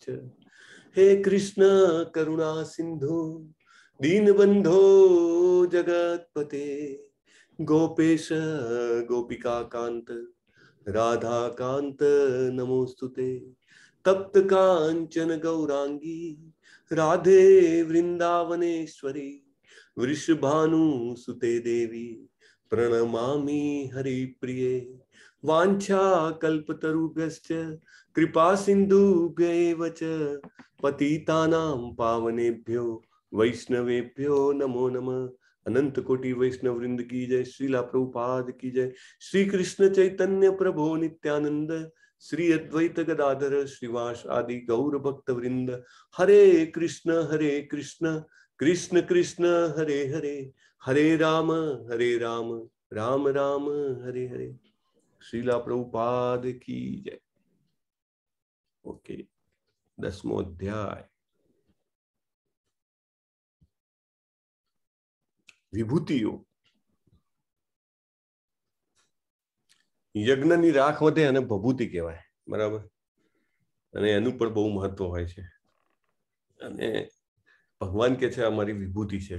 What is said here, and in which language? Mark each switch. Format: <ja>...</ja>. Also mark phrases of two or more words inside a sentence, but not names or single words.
<sa>હે કૃષ્ણ કરુણા સિંધુ દીનબંધો જગતપતે ગોપેશ ગોપિકા કાંત રાધાકાંત નમોસ્તુતે. તપ્ત કાંચન ગૌરાંગી રાધે વૃંદાવનેશ્વરી વૃષભાનુ સુતે દેવી પ્રણમામિ હરિપ્રિયે. વાંછા કલ્પતરુભ્યશ્ચ કૃપા સિંધુભ્યૈવ ચ પતિતાનાં પાવનેભ્યો વૈષ્ણવેભ્યો નમો નમઃ.</sa> <hi>अनंत कोटि वैष्णव वृंद की जय. श्रीला प्रभुपाद की जय.</hi> <sa>श्री कृष्ण चैतन्य प्रभो नित्यानंद श्री अद्वैत गदाधर श्रीवास आदि गौर भक्त वृंद. हरे कृष्ण कृष्ण कृष्ण हरे हरे, हरे राम राम राम हरे हरे.</sa> <hi>श्रीला प्रभुपाद की जय.</hi> <gu>ઓકે, 10મો અધ્યાય વિભૂતિઓ. યજ્ઞની રાખ વધે અને ભભૂતિ કહેવાય, બરાબર. અને એનું પણ બહુ મહત્વ હોય છે. અને ભગવાન કે છે અમારી વિભૂતિ છે.</gu>